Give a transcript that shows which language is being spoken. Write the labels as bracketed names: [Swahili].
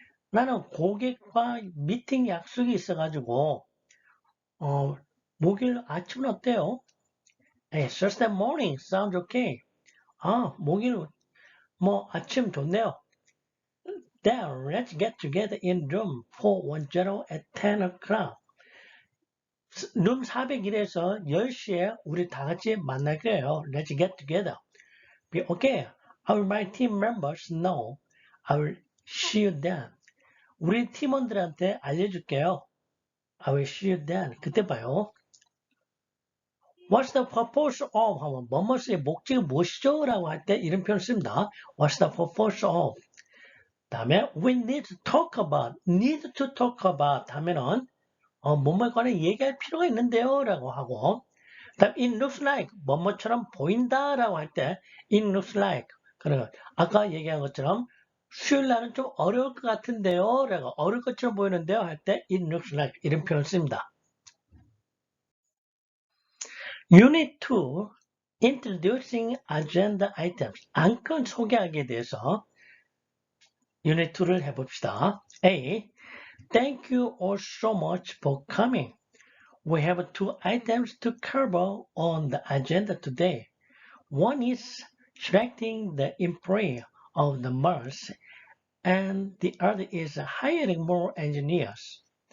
[Korean] 나는 고객과 미팅 약속이 있어가지고 목요일 아침은 어때요? [English] Hey, Thursday morning sounds okay. [Korean] 목요일 아침 좋네요. [English] Then let's get together in room 410 at 10 o'clock. [Korean] 룸 401에서 10시에 우리 다 같이 만나기로 해요. [English] Let's get together. Okay, I will my team members know. I will see you then. [Korean] 우리 팀원들한테 알려줄게요. [English] I will see you then. [Korean] 그때 봐요. [English] What's the purpose of? [Korean] 하면 뭐뭐의 목적이 무엇이죠? 라고 할 때 이런 표현을 씁니다. [English] What's the purpose of? [Korean] 다음에 [English] we need to talk about. need to talk about [Korean] 하면은 뭐뭐에 관해 얘기할 필요가 있는데요. 라고 하고 다음 [English] it looks like [Korean] 뭐뭐처럼 보인다 라고 할 때 it looks like 그러니까 아까 얘기한 것처럼 수요일 날은 좀 어려울 것 같은데요. 라고 어려울 것처럼 보이는데요. 할 때 [English] it looks like [Korean] 이런 표현을 씁니다. [English] Unit 2, Introducing Agenda Items. [Korean] 안건 소개하기에 대해서 Unit 2를 해봅시다. [English] A. Thank you all so much for coming. We have 2 items to cover on the agenda today. One is selecting the employee of the month, and the other is hiring more engineers.